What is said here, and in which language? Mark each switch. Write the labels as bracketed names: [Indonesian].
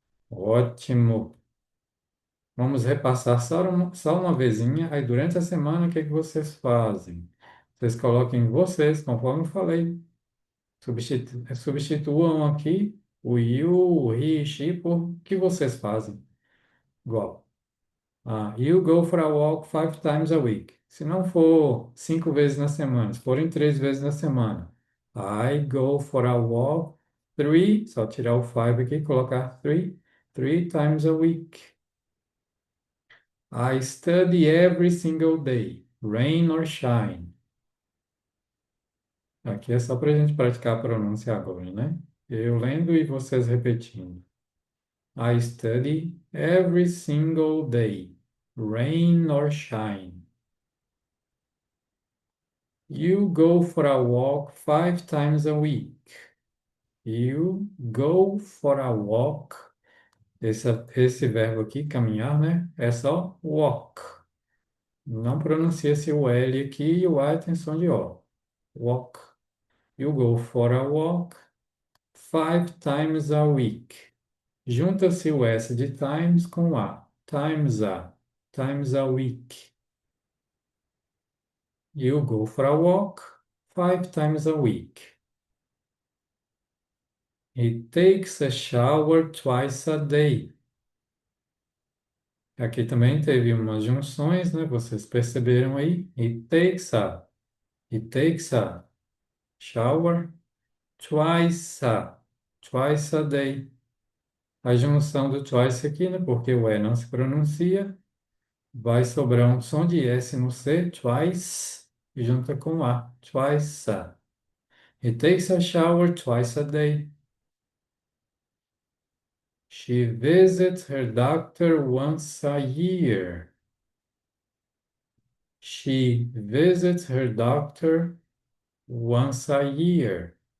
[Portuguese] Ótimo. Vamos repassar só uma vezinha. Aí, durante a semana, o que é que vocês fazem? Vocês coloquem vocês, conforme eu falei. Substituam aqui o you, o he, she por que vocês fazem. Igual. [English] You go for a walk 5 times a week. [Portuguese] Se não for 5 vezes na semana, se forem 3 vezes na semana. [English] I go for a walk [Portuguese] só tirar o [English] five [Portuguese] aqui e colocar [English] three times a week. I study every single day, rain or shine. [Portuguese] Aqui é só para a gente praticar a pronúncia agora, né? Eu lendo e vocês repetindo. [English] I study every single day, rain or shine. You go for a walk 5 times a week. You go for a walk. [Portuguese] Esse verbo aqui, caminhar, né? É só walk. Não pronuncia-se o L aqui e o A tem som de O. [English] Walk. You go for a walk 5 times a week. [Portuguese] Junta-se o S de times com A. [English] Times a. Times a week. You go for a walk 5 times a week. He takes a shower twice a day. [Portuguese] Aqui também teve umas junções, né? Vocês perceberam aí? [English] He takes a shower twice a day. [Portuguese] A junção do twice aqui, né? Porque o E não se pronuncia, vai sobrar um som de S no C, twice, e junta com A, twice a. [English] He takes a shower twice a day. She visits her doctor once a year. She visits her doctor once a year.